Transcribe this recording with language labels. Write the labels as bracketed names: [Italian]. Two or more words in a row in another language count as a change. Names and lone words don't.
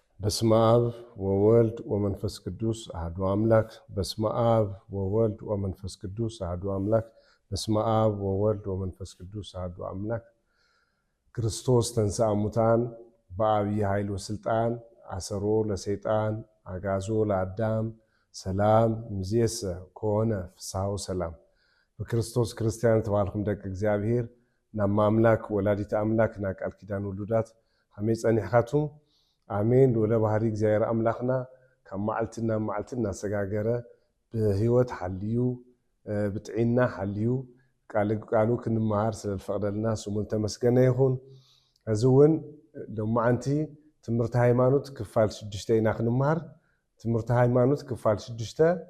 [Geez] በስመ አብ ወወልድ ወመንፈስ ቅዱስ አሐዱ አምላክ። በስመ አብ ወወልድ ወመንፈስ ቅዱስ አሐዱ አምላክ። በስመ አብ ወወልድ ወመንፈስ ቅዱስ አሐዱ አምላክ። ክርስቶስ ተንሥአ እሙታን በዐቢይ ኃይል ወሥልጣን አሰሮ ለሰይጣን አግዓዞ ለአዳም ሰላም እምይእዜሰ ኮነ ፍስሐ [Tigrinya] ወሰላም። በክርስቶስ ክርስቲያን ተባልኩም ደቂ እግዚአብሔር ናማ አምላክ [Geez] ወላዲተ አምላክ [Tigrinya] ና ቃል ኪዳን ውሉዳት ከመይ ጸኒሕካቱም አሜን። ወለ ባህሪ እግዚአብሔር አምላክና ከመዓልትና መዓልትና ሰጋገረ በህይወት ሐልዩ ብጥዒና ሐልዩ ቃሉ ክንማሃር ስለፈቀደልና ስሙ ተመስገነ ይሁን። እዚውን ለማዓንቲ ትምህርት ሃይማኖት ክፋል 6 ኢና ክንማሃር። ትምህርት ሃይማኖት ክፋል 6